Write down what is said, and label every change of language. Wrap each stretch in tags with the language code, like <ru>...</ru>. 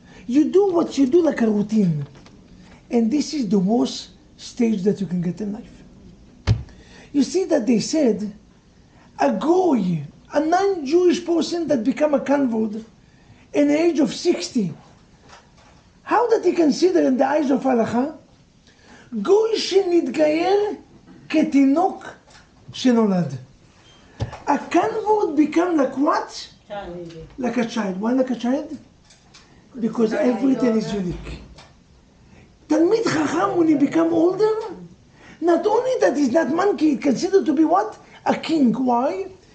<en>You do what you do like a routine. And this is the worst stage that you can get in life. You see that they said, a goy, a non-Jewish person that become a convert in the age of 60, how that he consider in the eyes of halacha?</en> <he>גוי שנתגייר כתינוק שנולד.</he> <en>A convert become like what? Like a child. Why like a child? Because everything is unique. Talmid Chacham, when he become older, not only that he's not monkey, he's considered to be what? A king. Why?</en>